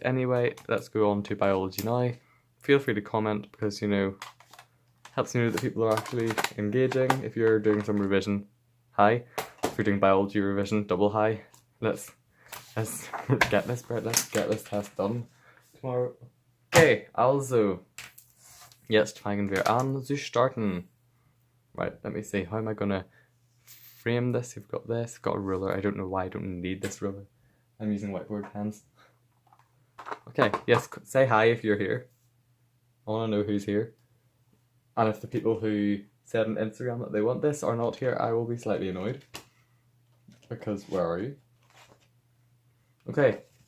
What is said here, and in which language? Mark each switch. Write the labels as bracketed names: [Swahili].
[English] Anyway, let's go on to biology now. Feel free to comment because, you know, helps me know that people are actually engaging. If you're doing some revision, hi. If you're doing biology revision, double hi. Let's get this, Brett. Let's get this test done tomorrow. [German] Okay, also, jetzt fangen wir an zu starten. [English] Right, let me see. How am I gonna frame this? You've got this. Got a ruler. I don't know why I don't need this ruler. I'm using whiteboard pens. Okay, yes. Say hi if you're here. I want to know who's here. And if the people who said on Instagram that they want this are not here, I will be slightly annoyed. Because where are you? Okay.